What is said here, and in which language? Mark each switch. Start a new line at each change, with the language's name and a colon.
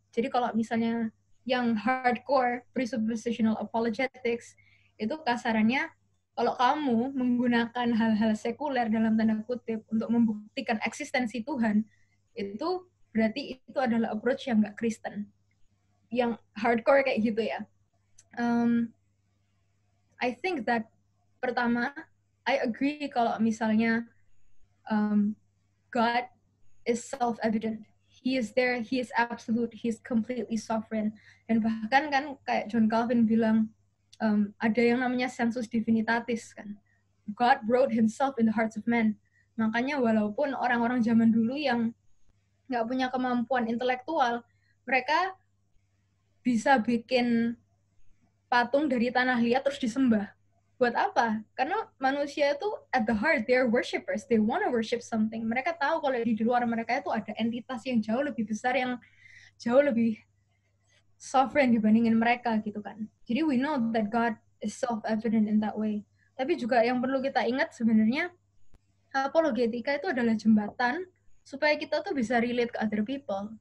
Indonesian: Jadi kalau misalnya yang hardcore presuppositional apologetics itu kasarannya kalau kamu menggunakan hal-hal sekuler dalam tanda kutip untuk membuktikan eksistensi Tuhan, itu berarti itu adalah approach yang nggak Kristen, yang hardcore kayak gitu ya.
English: I think that
Indonesian: pertama,
English: I agree
Indonesian: kalau misalnya
English: God is self-evident. He is there, he is absolute, he is completely sovereign.
Indonesian: Dan bahkan kan kayak John Calvin bilang, ada yang namanya sensus divinitatis kan.
English: God wrote himself in the hearts of men.
Indonesian: Makanya walaupun orang-orang zaman dulu yang nggak punya kemampuan intelektual, mereka bisa bikin patung dari tanah liat terus disembah. Buat apa? Karena manusia itu
English: at the heart, they are worshippers. They want to worship something.
Indonesian: Mereka tahu kalau di luar mereka itu ada entitas yang jauh lebih besar, yang jauh lebih sovereign dibandingin mereka gitu kan.
English: Jadi we know that God is self-evident in that way.
Indonesian: Tapi juga yang perlu kita ingat sebenarnya, apologetika itu adalah jembatan supaya kita tuh bisa relate ke
English: other people.